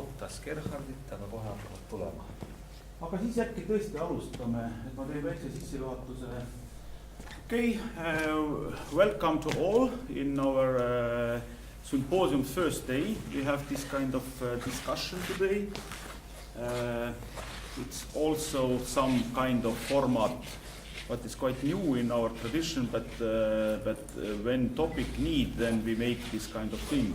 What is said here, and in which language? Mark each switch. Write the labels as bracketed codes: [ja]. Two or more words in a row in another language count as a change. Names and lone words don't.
[et] ootas Gerhardit, aga kohe hakkavad tulema. Aga siis äkki tõesti alustame, et ma teen väikse sissejuhatuse. [en] Okay, welcome to all in our symposium first day. We have this kind of discussion today. It's also some kind of format what is quite new in our tradition, but when topic need, then we make this kind of thing.